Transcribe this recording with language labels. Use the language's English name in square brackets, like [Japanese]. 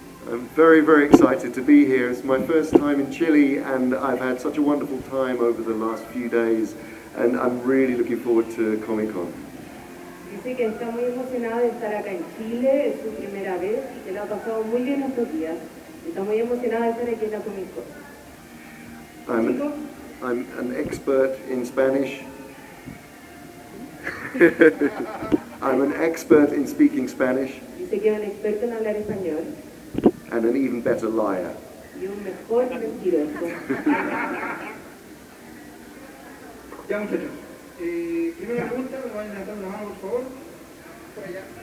[English] I'm very, very excited to be here. It's my first time in Chile and I've had such a wonderful time over the last few days and I'm really looking forward to Comic-Con. [Spanish] Dice que está muy emocionado de estar acá en Chile, es su primera vez y que lo ha pasado muy bien estos días. Está muy emocionado de estar aquí en la Comic-Con. [English] I'm an expert in Spanish. I'm an expert in speaking Spanish. [Spanish] Dice que es un experto en hablar español. [English] And an even better liar. [Spanish] Y un mejor mentiroso. Ya, muchachos. Primera pregunta, me van a levantar la mano, por favor. Por allá.